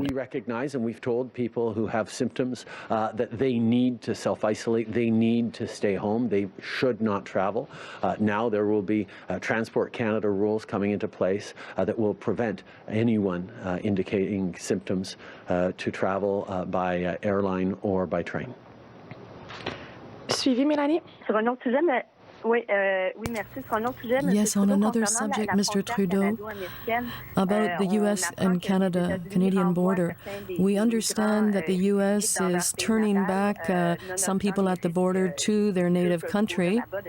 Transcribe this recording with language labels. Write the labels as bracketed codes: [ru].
[en] We recognize, and we've told people who have symptoms that they need to self-isolate, they need to stay home, they should not travel. Now there will be Transport Canada rules coming into place that will prevent anyone indicating symptoms to travel by airline or by train. [fr] Suivi, Mélanie. Sur un autre sujet, mais oui, merci. Sur un autre sujet, [en] Yes, on another subject, Mr. Trudeau, about the U.S. and Canadian border. We understand that the U.S. is turning back some people at the border to their native country.